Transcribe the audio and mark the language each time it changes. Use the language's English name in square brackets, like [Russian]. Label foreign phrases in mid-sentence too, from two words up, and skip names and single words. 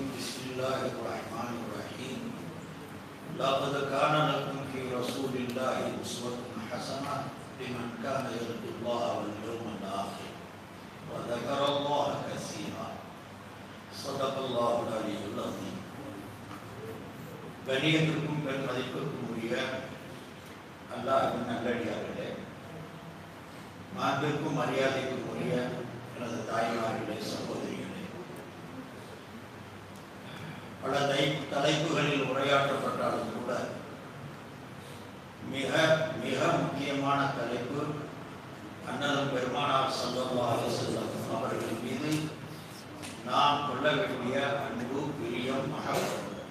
[Arabic] بسم الله الرحمن الرحيم. لقد كان لكم في رسول الله أسوة حسنة لمن كان يرجو الله واليوم الآخر وذكر الله كثيرا. صدق الله العلي العظيم. [Tamil] கணியத்திற்கும் பெருமதிப்பிற்கும் உரிய அல்லாஹ்வின் நல்லடியார்களே, மாண்பிற்கும் மரியாதைக்கும் உரிய எனது தாய்மார்களே, சகோதரிகளே, பல தலைப்புகளில் உரையாற்றப்பட்டாலும் கூட மிக மிக முக்கியமான தலைப்பு அண்ணலும் பெருமானார் [Arabic] صلى الله عليه وسلم [Tamil] அவர்கள் மீது நாம் கொள்ள வேண்டிய அன்பு, பிரியம், மஹப்பத்.